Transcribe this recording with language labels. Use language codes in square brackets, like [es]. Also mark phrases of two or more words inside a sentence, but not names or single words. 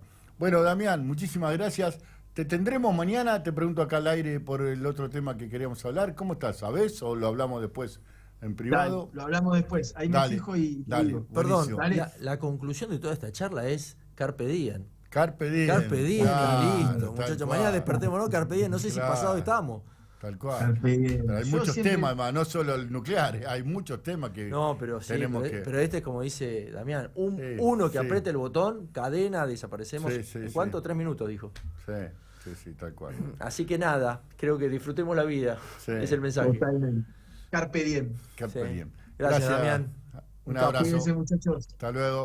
[es] Bueno, Damián, muchísimas gracias. Te tendremos mañana, te pregunto acá al aire por el otro tema que queríamos hablar. ¿Cómo estás? ¿Sabés o lo hablamos después en privado? Dale, lo hablamos después. Ahí me Dale, fijo y te dale. digo. Perdón, Buenísimo. Dale. la conclusión de toda esta charla es [la] Carpe Diem. Carpe diem. Carpe Diem, [es] Claro, listo, tal muchachos. cual. Mañana despertémonos, [la] Carpe Diem. [es] No sé si Claro. pasado estamos. Tal cual. [la] Carpe diem. [es] Pero hay Yo muchos siempre- temas, además, no solo el nuclear, hay muchos temas que No, pero sí, tenemos pero, que... pero este es como dice Damián, Sí, uno que sí. apriete el botón, cadena, desaparecemos. Sí, sí, ¿En sí. cuánto? 3 minutos, dijo. Sí, tal cual. Así que nada, creo que disfrutemos la vida. Sí. Es el mensaje. Totalmente. [la] Carpe diem. [es] Carpe Sí. diem. Gracias, Damián. Un Chao, abrazo. cuídense, muchachos. Hasta luego.